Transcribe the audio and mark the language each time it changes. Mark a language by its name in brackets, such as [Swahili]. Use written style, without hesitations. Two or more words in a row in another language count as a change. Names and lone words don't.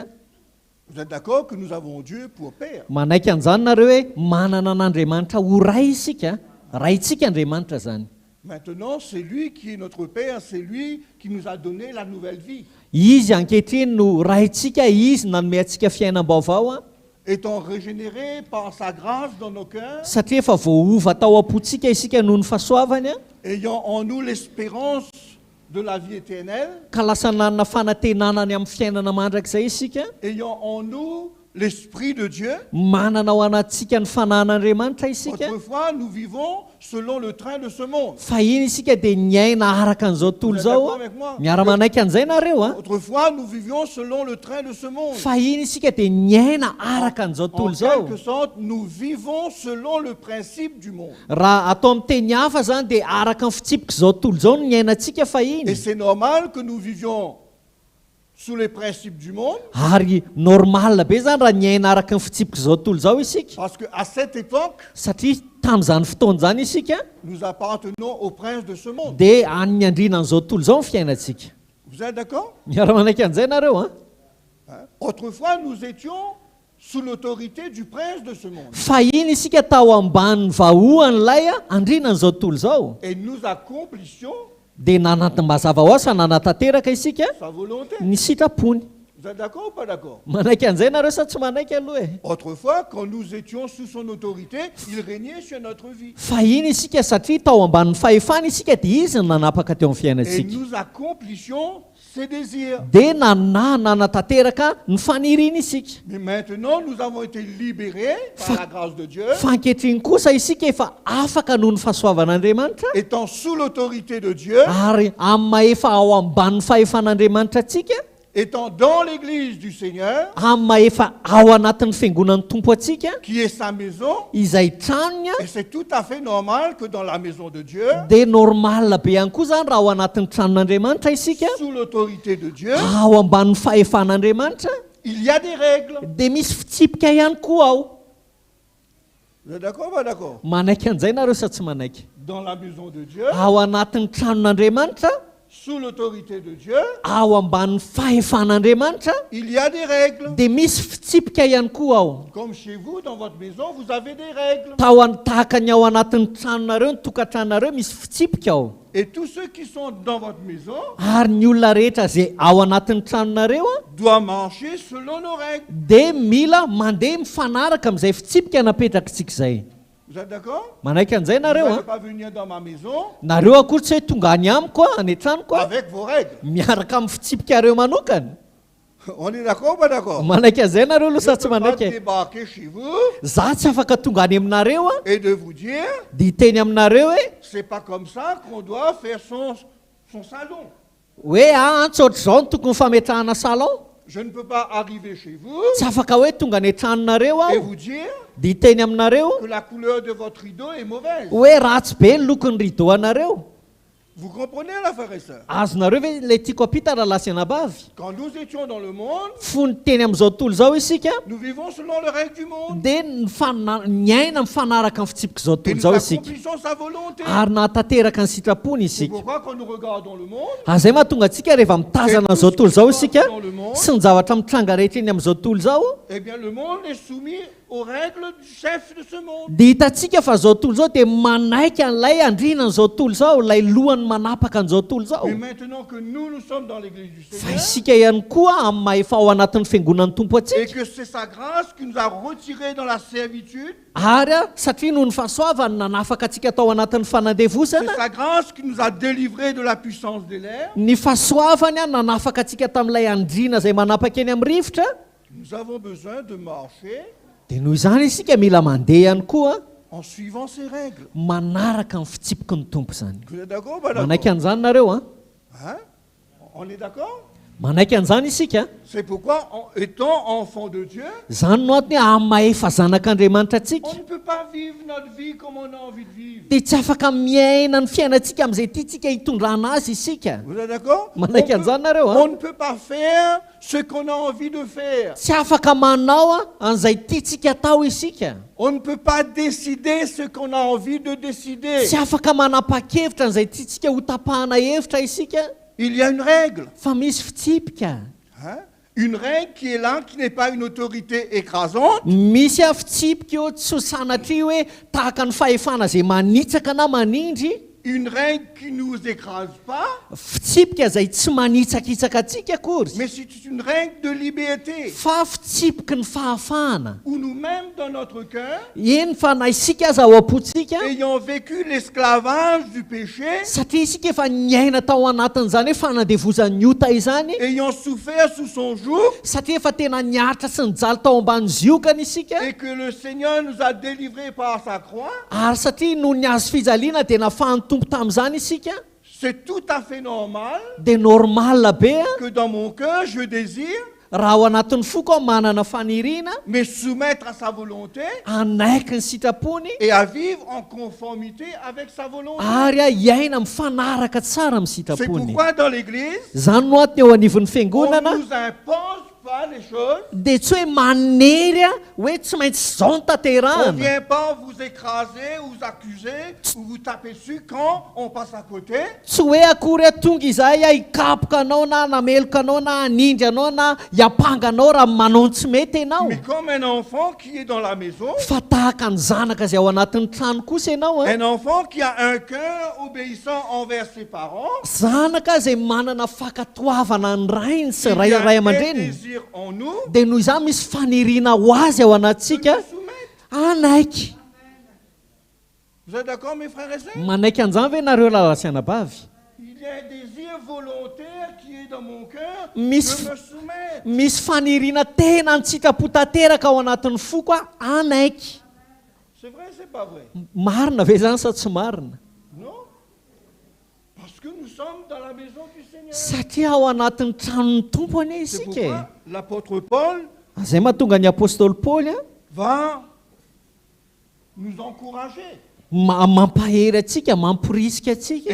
[French] Vous êtes d'accord que nous avons Dieu pour Père? [Malagasy] Manaiky an'izany nareo hoe manana an'Andriamanitra ho ray isika, rayntsika Andriamanitra zany. [French] Maintenant, c'est lui qui est notre Père, c'est lui qui nous a donné la nouvelle vie. [Malagasy] Izy ankehitriny no rayntsika, izy nanome antsika fiainam-baovao a, [French] Étant régénérés par sa grâce dans nos cœurs, [Malagasy] satria efa voaova tao am-potsika isika noho ny fahasoavany a, [French] ayant en nous l'espérance de la vie éternelle, [Malagasy] ka lasa nanana fanantenanany amin'ny fiainana mandrakizay isika, [French] ayant en nous l'Esprit de Dieu. [Malagasy] manana ao anatsika ny fanan'Andriamanitra isika. [French] Autrefois, nous vivons selon le train de ce monde. [Malagasy] Fahiny isika dia niaina araka an'izao tontolo [French] Vous êtes [Malagasy] zao [French] d'accord [Malagasy] a. [French] avec moi? [Malagasy] Miara-manaiky an'izay nareo a. [French] Autrefois, nous vivions selon le train de ce monde. [Malagasy] Fahiny isika dia niaina araka an'izao tontolo [French] En [Malagasy] zao. [French] quelque sorte, nous vivons selon le principe du monde. [Malagasy] Raha atao amin'ny teny hafa zany dia araka ny fitsipika izao tontolo zao no niainantsika [French] Et [Malagasy] fahiny. [French] c'est normal que nous vivions sous les principes du monde, [Malagasy] Ary normal be zany raha niaina araka ny fitsipika izao tontolo zao isika. [French] parce qu'à cette époque, [Malagasy] Satria tamin'izany fotoana zany isika [French] nous appartenons au prince de ce monde. [Malagasy] dia any andrinan'izao tontolo zao ny fiainantsika. [French] Vous êtes d'accord? [Malagasy] Miara-manaiky an'izay nareo a. [French] Hein? Autrefois, nous étions sous l'autorité du prince de ce monde. [Malagasy] Fahiny isika tao ambanin'ny vahoan'ilay a andrinan'izao tontolo zao. [French] Et nous accomplissions [Malagasy] Dia mazava ho azy fa nanatanteraka isika [French] sa volonté. [Malagasy] ny sitrapony. [French] Vous êtes d'accord ou pas d'accord? [Malagasy] Manaiky an'izay nareo sa tsy manaiky aloha e. [French] Autrefois, quand nous étions sous son autorité, il régnait sur notre vie. [Malagasy] Fahiny isika satria tao ambanin'ny fahefana isika dia izy no nanapaka teo amin'ny [French] Et [Malagasy] fiainantsika. [French] nous accomplissions ses désirs. [Malagasy] Dia nanatanteraka ny faniriana isika. [French] Mais maintenant, nous avons été libérés par la grâce de Dieu, [Malagasy] Fa ankehitriny kosa isika efa afaka noho ny fahasoavan'Andriamanitra, [French] étant sous l'autorité de Dieu, [Malagasy] ary amin'ny mahefa ao ambanin'ny fahefan'Andriamanitra atsika, [French] étant dans l'église du Seigneur, [Malagasy] amin'ny mahefa ao anatin'ny fiangonan'ny tompo atsika, [French] qui est sa maison. [Malagasy] izay tranony a. [French] Et c'est tout à fait normal que dans la maison de Dieu, [Malagasy] Dia normal be ihany koa zany raha ao anatin'ny tranon'Andriamanitra isika, [French] sous l'autorité de Dieu, [Malagasy] ao ambanin'ny fahefan'Andriamanitra, [French] il y a des règles. [Malagasy] dia misy fitsipika ihany koa ao. [French] Vous êtes d'accord ou pas d'accord? [Malagasy] Manaiky an'izay nareo sa tsy manaiky? [French] Dans la maison de Dieu, [Malagasy] Ao anatin'ny tranon'Andriamanitra, [French] sous l'autorité de Dieu, [Malagasy] ao ambanin'ny fahefan'Andriamanitra, [French] il y a des règles. [Malagasy] dia misy fitsipika ihany koa ao. [French] Comme chez vous, dans votre maison, vous avez des règles. [Malagasy] Tahaka ny ao anatin'ny tranonareo, ny tokantranonareo misy fitsipika ao. [French] Et tous ceux qui sont dans votre maison [Malagasy] Ary ny olona rehetra izay ao anatin'ny tranonareo a, [French] doivent marcher selon nos règles. [Malagasy] dia mila mandeha mifanaraka amin'izay fitsipika napetrakitsika izay. [French] Vous êtes d'accord? [Malagasy] Manaiky an'izay [French] Vous [Malagasy] nareo [French] n'allez [Malagasy] a. [French] pas venir dans ma maison [Malagasy] Nareo akory tsy hoe tonga any amiko a, any an-tranoko a, [French] avec vos règles. [Malagasy] miaraka amin'ny fitsipika reo manokana. [French] On est d'accord ou pas d'accord? [Malagasy] manaiky an'izay nareo aloha [French] Je [Malagasy] sa [French] ne [Malagasy] tsy [French] peux pas [Malagasy] manaiky [French] débarquer chez vous [Malagasy] za tsy afaka tonga any aminareo a [French] et de vous dire, [Malagasy] dia hiteny aminareo hoe [French] c'est pas comme ça qu'on doit faire son salon. [Malagasy] hoe antso ohatr' izao no tokony fametrahana salon [French] Je ne peux pas arriver chez vous [Malagasy] tsy afaka hoe tonga any an-tranonareo [French] et [Malagasy] aho [French] vous dire [Malagasy] dia hiteny aminareo [French] que la couleur de votre rideau est mauvaise. [Malagasy] hoe ratsy be ny lokon'ny rideau anareo [French] Vous comprenez, la frère et sœur? [Malagasy] azonareo ve ilay tiako apita raha sy anabavy [French] Quand nous étions dans le monde, [Malagasy] fony teny amin'izao tontolo izao isika [French] nous vivons selon le règle du monde. [Malagasy] dia ny aina mifanaraka amin'ny fitsipika izao [French] Et [Malagasy] tontolo [French] nous [Malagasy] izao isika [French] accomplissons sa volonté. [Malagasy] ary nahatanteraka ny sitrapony [French] C'est [Malagasy] isika [French] pourquoi quand nous regardons le monde, [Malagasy] azay mahatonga antsika rehefa mitazana an'izao tontolo izao isika sy ny zavatra mitranga rehetra eny amin'izao tontolo izao [French] eh bien, le monde est soumis aux règles du chef de ce monde. [Malagasy] dia hitantsika fa izao tontolo izao dia manaiky an'ilay andrina n'izao tontolo izao ilay lohany manapaka an'izao tontolo izao [French] Mais maintenant que nous sommes dans l'église du [Malagasy] fa [French] Seigneur, [Malagasy] isika ihany koa amin'ny mahefa ao anatin'ny fiangonan'ny tompo [French] et [Malagasy] atsika [French] que c'est sa grâce qui nous a retirés dans la servitude, [Malagasy] ary a satria noho ny fahasoavany nanafaka antsika tao anatin'ny [French] c'est [Malagasy] fanandevosana [French] sa grâce qui nous a délivrés de la puissance de l'air, [Malagasy] ny fahasoavany a nanafaka antsika tamin'ilay andrina izay manapaka eny amin'ny rivotra [French] nous avons besoin de marcher [Malagasy] dia noho izany isika mila mandeha ihany koa [French] en suivant ces règles. [Malagasy] manaraka ny fitsipiky ny tompo izany [French] Vous êtes d'accord ou pas [Malagasy] manaiky [French] d'accord? [Malagasy] an'izany nareo a [French] Hein? On est d'accord? [Malagasy] manaiky an'izany isika [French] C'est pourquoi, étant enfant de Dieu, [Malagasy] zany no antony hoe amin'ny mahefa zanak'andriamanitra [French] on [Malagasy] atsika [French] ne peut pas vivre notre vie comme on a envie de vivre. [Malagasy] dia tsy afaka miaina ny fiainantsika amin'izay tiatsika hitondrana azy isika [French] Vous êtes d'accord? [Malagasy] manaiky an'izany nareo a [French] On ne peut pas faire ce qu'on a envie de faire. [Malagasy] tsy afaka manao a an'izay tiatsika atao isika [French] On ne peut pas décider ce qu'on a envie de décider. [Malagasy] tsy afaka manapa-kevitra an'izay tiatsika ho tapahana hevitra isika [French] Il y a une règle. [Malagasy] fa misy fitsipika [French] Hein? Une règle qui est là, qui n'est pas une autorité écrasante, [Malagasy] misy a fitsipika eo tsy ho sanatria hoe tahaka ny fahefana izay manitsaka na manindry [French] une règle qui ne nous écrase pas, [Malagasy] fitsipika izay tsy manitsakitsaka atsika akory [French] mais c'est une règle de liberté. [Malagasy] fa fitsipiky ny fahafahana [French] Où nous-mêmes, dans notre cœur, [Malagasy] eny fa na isika aza ao am-potsika [French] ayant vécu l'esclavage du péché, [Malagasy] satria isika efa niaina tao anatin'izany hoe fanandevozan'ny ota izany [French] ayant souffert sous son joug, [Malagasy] satria efa tena niaritra sy nijaly tao ambany ziokana isika [French] et que le Seigneur nous a délivrés par sa croix, [Malagasy] ary satria no ny azo fijaliana dia nafahany tompo tamin'izany isika [French] c'est tout à fait normal [Malagasy] dia normal be a [French] que dans mon cœur, je désire [Malagasy] raha ao anatin'ny foko aho manana faniriana [French] me soumettre à sa volonté [Malagasy] anaiky ny sitrapony [French] et à vivre en conformité avec sa volonté. [Malagasy] ary a hiaina mifanaraka tsara amin'ny [French] C'est [Malagasy] sitrapony [French] pourquoi dans l'Église, [Malagasy] zany no atiny eo anivon'ny [French] on [Malagasy] fiangonana [French] ne nous impose pas les choses. [Malagasy] dia tsy hoe manery a hoe tsy maintsy zao ny [French] On ne [Malagasy] tanterahana [French] vient pas vous écraser, vous accuser ou vous taper dessus quand on passe à côté. [Malagasy] tsy hoe akory a tonga izay a hikapoka anao na nameloka anao na hanindry anao na hiapanga anao raha manao tsy mety ianao [French] Mais comme un enfant qui est dans la maison, [Malagasy] fa tahaka ny zanaka izay ao anatin'ny trano kosa ianao a [French] un enfant qui a un cœur obéissant envers ses parents, [Malagasy] zanaka izay manana fakatoavana ny rainy sy [French] il y a [Malagasy] ray [French] un [Malagasy] aman-dreniny [French] désir en nous [Malagasy] dia noho izany misy faniriana ho azy ao [French] de [Malagasy] anatsika [French] nous soumettre. [Malagasy] anaiky [French] Vous êtes d'accord, mes frères et sœurs? [Malagasy] manaiky an'izany ve nareo lalasy-anabavy [French] Il y a un désir volontaire qui est dans mon cœur Miss- de me soumettre. [Malagasy] misy faniriana tena ny sitrapo tanteraka ao anatin'ny foko a anaiky [French] C'est vrai, c'est pas vrai? [Malagasy] marina ve zany sa tsy marina [French] Non? Parce que nous sommes dans la maison du Seigneur. [Malagasy] satria ao anatin'ny tranon'ny tompo anie [French] C'est [Malagasy] isika e [French] pourquoi l'apôtre Paul [Malagasy] zay mahatonga ny apôstôly paoly a [French] va nous encourager [Malagasy] mampahery atsika mampirisika atsika